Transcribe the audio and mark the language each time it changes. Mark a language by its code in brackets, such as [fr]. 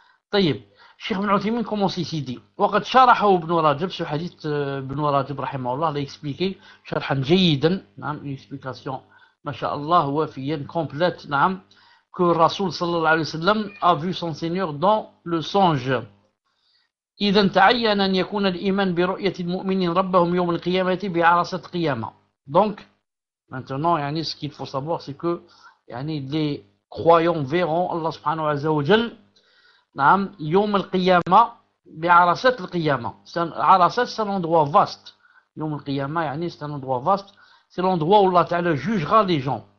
[fr] طيب, Cheikh Ibn Uthaymin commence ici, dit [ar] وقد شرحه ابن رجب, [fr] ce hadith [ar] ابن رجب رحمه الله [fr] l'a expliqué [ar] شرحا جيدا, [fr] نعم, une explication [ar] ما شاء الله وافيا [fr] complète, نعم, que Rasoul sallallahu alayhi wa sallam a vu son Seigneur dans le songe. [ar] إذا تعين أن يكون الإيمان برؤية المؤمنين ربهم يوم القيامة بعرصة قيامة. [fr] Donc maintenant, يعني, ce qu'il faut savoir c'est que يعني, les croyants verront Allah subhanahu wa ta'ala نعم [ar] يوم القيامة بعرصة القيامة. [fr] عرصة c'est un endroit vaste. يوم القيامة يعني, c'est un endroit vaste, c'est l'endroit où Allah Ta'ala jugera les gens.